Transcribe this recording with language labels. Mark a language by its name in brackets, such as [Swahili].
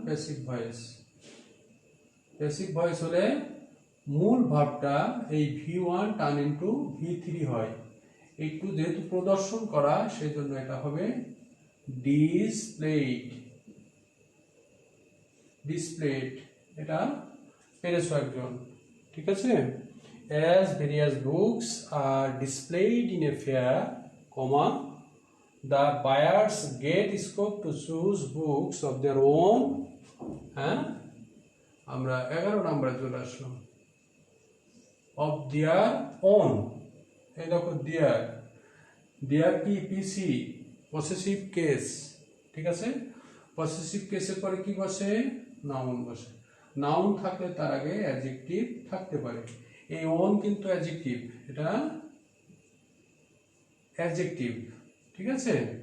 [Bangla] Passive voice, passive voice হলে মূল ভাবটা এই V1 টার্ন ইনটু V3 হয়। একটু যেহেতু প্রদর্শন করা, সেই জন্য এটা হবে ডিসপ্লেড, ডিসপ্লেড। এটা পেরেছো একজন, ঠিক আছে? [English] As various books are displayed in a fair, comma, the buyers get scope to choose books of their own. [Bangla] হ্যাঁ, আমরা 11 নম্বরে চলে আসলাম। [English] of their own, [Bangla] এই দেখো দেয়ার, দেয়ার কি? পিসি, পসেসিভ কেস, ঠিক আছে? পসেসিভ কেসের পরে কি বসে? নাউন বসে। নাউন থাকলে তার আগে অ্যাডজেক্টিভ থাকতে পারে। এই ওন কিন্তু অ্যাডজেক্টিভ, এটা অ্যাডজেক্টিভ, ঠিক আছে?